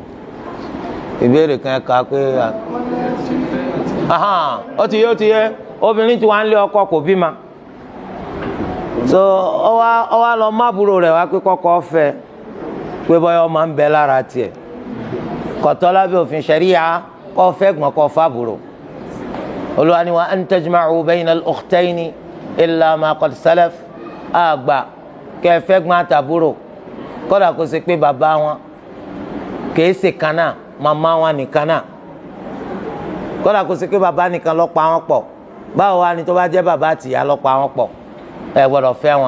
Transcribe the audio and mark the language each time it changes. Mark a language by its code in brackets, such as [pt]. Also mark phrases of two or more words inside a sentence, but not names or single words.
[yo] ìbéèrè kan ẹ kà pé ó ti yé obìnrin tí wàá ń lé ọkọ kò bímọ, so ọ wá lọ mábúrò rẹ̀ wá pé kọ́kọ́ fẹ́ pé bọ́yá ọmọ ń bẹ lára tiẹ̀, kọ̀tọ́ lábẹ́ òfin ṣẹ̀ríyà kọ́ fẹ́ gbọ́n kọ́ fábùrò. Olúwa ni [ar] وأن تجمعوا بين الأختين إلا ما قد سلف. [yo] àgbà kẹ́ fẹ́ gbọ́n àtàbúrò kódà kó ṣe pé bàbá wọn kìí ṣe kan náà, màmá wọn nìkan náà, kódà kó ṣe pé bàbá nìkan ló pa wọn pọ̀. báwo wá ni tó bá jẹ́ bàbá àtìyá ló pa wọn pọ̀, ẹ gbọ́dọ̀ fẹ́ wọn.